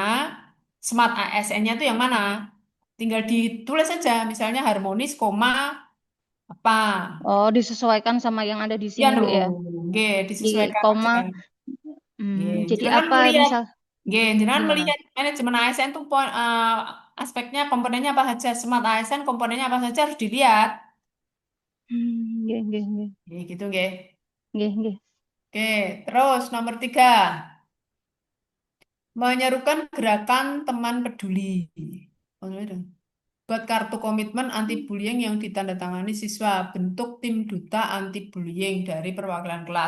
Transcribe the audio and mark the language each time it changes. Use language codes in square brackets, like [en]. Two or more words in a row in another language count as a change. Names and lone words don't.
[id] Smart ASN-nya itu yang mana? Tinggal ditulis saja, misalnya harmonis, koma, apa. oh, disesuaikan sama yang ada di Ya sini no, Bu ya. [jv] nggih, [id] Di disesuaikan aja. koma. [jv] Nggih, [id] Jadi [jv] jenengan [id] apa melihat, misal [jv] nggih, jenengan [id] gimana? melihat manajemen ASN itu aspeknya komponennya apa saja, smart ASN komponennya apa saja harus dilihat. [jv] Nggih, nggih, nggih. Nggih, gitu nggih. Nggih, nggih. [id] Oke, terus nomor 3, menyerukan gerakan teman peduli. Oh, iya dong. Buat kartu komitmen anti bullying yang ditandatangani siswa, bentuk tim duta anti bullying dari perwakilan kelas.